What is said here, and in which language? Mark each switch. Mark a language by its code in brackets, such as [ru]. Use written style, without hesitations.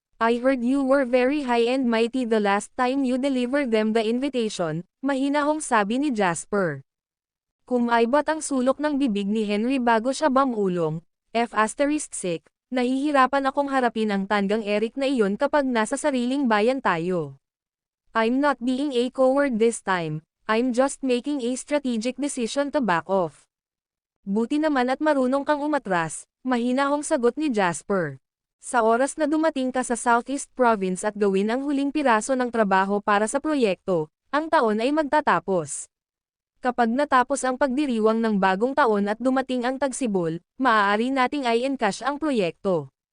[en] I heard you were very high and mighty the last time you delivered them the invitation, [tl] mahinahong sabi ni Jasper. Kumaibot ang sulok ng bibig ni Henry bago siya bamulong, F***, nahihirapan akong harapin ang tandang Eric na iyon kapag nasa sariling bayan tayo. [en] I'm not being a coward this time, I'm just making a strategic decision to back off. [tl] Buti naman at marunong kang umatras, mahinahong sagot ni Jasper. Sa oras na dumating ka sa Southeast Province at gawin ang huling piraso ng trabaho para sa proyekto, ang taon ay magtatapos. Kapag natapos ang pagdiriwang ng bagong taon at dumating ang tagsibol, maaari nating i-encash ang proyekto.